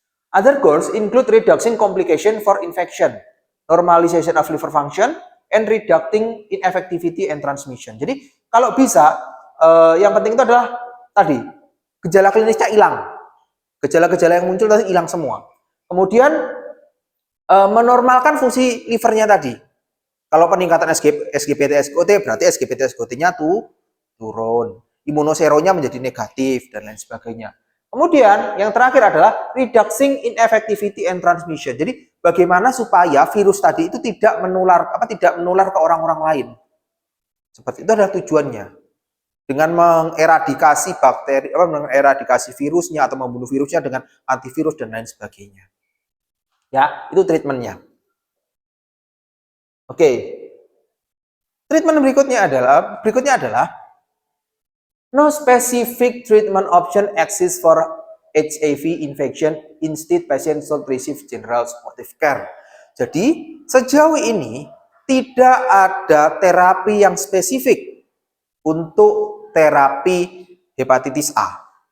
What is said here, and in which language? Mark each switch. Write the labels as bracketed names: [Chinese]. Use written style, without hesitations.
[English] Other goals include reducing complication for infection, normalization of liver function, and reducing ineffectivity and transmission. [Indonesian] Jadi kalau bisa, yang penting itu adalah tadi gejala klinisnya hilang. Gejala-gejala yang muncul tadi hilang semua. Kemudian menormalkan fungsi livernya tadi. Kalau peningkatan SGPT-SGOT berarti SGPT-SGOT-nya turun. Imunoseronya menjadi negatif dan lain sebagainya. Kemudian yang terakhir adalah [English] reducing ineffectivity and transmission. [Indonesian] Jadi bagaimana supaya virus tadi itu tidak menular ke orang-orang lain. Seperti itu adalah tujuannya. Dengan mengeradikasi bakteri, mengeradikasi virusnya atau membunuh virusnya dengan antivirus dan lain sebagainya. Ya, itu treatmentnya. [English] Oke. [Indonesian] Treatment berikutnya adalah [English] no specific treatment option exists for HIV infection. Instead, patient should receive general supportive care. [Indonesian] Jadi, sejauh ini tidak ada terapi yang spesifik untuk terapi hepatitis A.